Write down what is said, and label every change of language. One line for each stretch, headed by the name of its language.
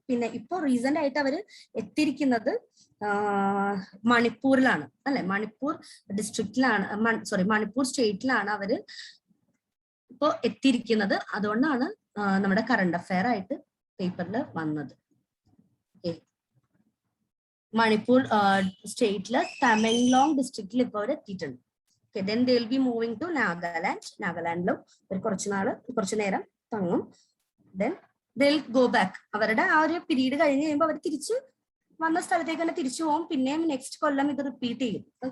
Malayalam: പിന്നെ ഇപ്പോ റീസെന്റ് ആയിട്ട് അവര് എത്തിയിരിക്കുന്നത് മണിപ്പൂരിലാണ് അല്ലെ, മണിപ്പൂർ ഡിസ്ട്രിക്റ്റിലാണ്, മണിപ്പൂർ സ്റ്റേറ്റിലാണ് അവര് ഇപ്പോ എത്തിയിരിക്കുന്നത്. അതുകൊണ്ടാണ് നമ്മുടെ കറണ്ട് അഫയർ ആയിട്ട് പേപ്പറിൽ വന്നത്. മണിപ്പൂർ സ്റ്റേറ്റില് തമെങ്ലോങ് ഡിസ്ട്രിക്റ്റിൽ ഇപ്പോൾ അവർ എത്തിയിട്ടുണ്ട്.
English: Then they will be moving to
Malayalam: നാഗാലാൻഡിലും ഒരു കുറച്ചു നേരം തങ്ങും.
English: Then they'll go back.
Malayalam: അവരുടെ ആ ഒരു പീരീഡ് കഴിഞ്ഞ് കഴിയുമ്പോൾ അവർ തിരിച്ച് വന്ന സ്ഥലത്തേക്ക് തന്നെ തിരിച്ചു പോകും. പിന്നെയും നെക്സ്റ്റ് കൊല്ലം ഇത് റിപ്പീറ്റ് ചെയ്യും.